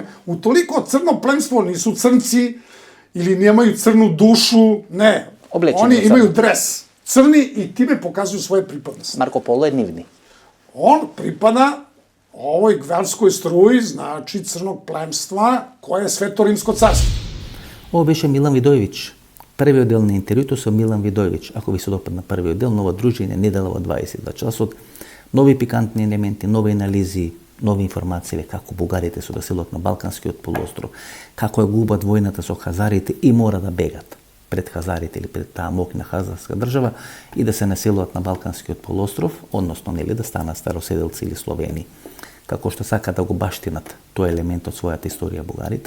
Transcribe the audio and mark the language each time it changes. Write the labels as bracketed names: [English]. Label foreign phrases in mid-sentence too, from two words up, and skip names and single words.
[Serbian] Utoliko crno plemstvo nisu crnci ili nemaju crnu dušu, ne. Oni imaju dres crni i time pokazuju svoje pripadnosti. Marko Polo je nivni. On pripada ovoj gvelskoj struji, znači crnog plemstva, koje je Svetorimsko carstvo. [Macedonian] Ovo беше Милан Видојевиќ. Првиот дел на интервјуто со Милан Видојевиќ. Ако ви се допадна првиот дел, ново дружење, недела во 22 часот, нови пикантни елементи, нови анализи, нови информации како бугарите се доселот на Балканскиот полуостров, како ја губат војната со хазарите и мора да бегат пред хазарите или пред таа мокна хазарска држава и да се населуваат на Балканскиот полуостров, односно нели да станат староседелци или словени, како што сакаат да го баштинат тој елемент од својата историја бугарите.